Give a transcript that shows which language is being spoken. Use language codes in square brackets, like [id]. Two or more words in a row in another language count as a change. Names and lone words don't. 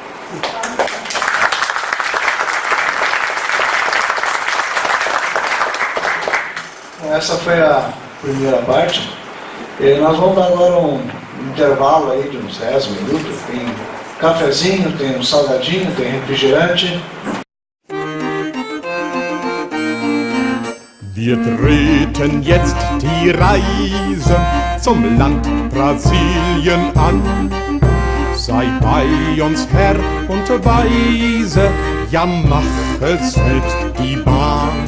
[pt] Essa foi a primeira parte. E nós vamos dar agora um intervalo aí de uns 10 minutos. Tem cafezinho, tem um salgadinho, tem refrigerante. [de] Wir treten jetzt die Reise zum Land Brasilien an. Sei bei uns Herr und Weise, ja mache selbst die Bahn.